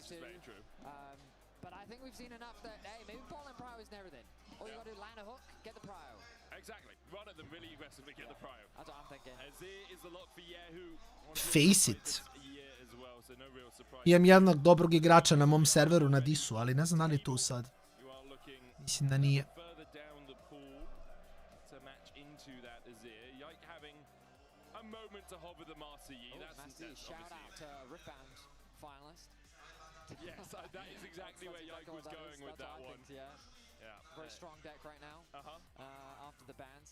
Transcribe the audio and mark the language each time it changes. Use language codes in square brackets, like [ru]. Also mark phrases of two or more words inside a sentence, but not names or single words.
[en] Which is very true. But I think we've seen enough that, hey, maybe bot lane Prio isn't everything. All you gotta do, land a hook, get the Prio. Exactly. Run at them really aggressively, get the Prio. That's what I'm thinking. Azir is the lock for Yahoo. Face it. [sr] Imam jednog dobrog igrača na mom serveru na Disu, ali ne znam da li je tu sad. Mislim da nije. [en] To hover the Master Yi. Shout out to Ripbound finalist. Yes, that is exactly where Yike was going with that one. Very strong deck right now after the bans.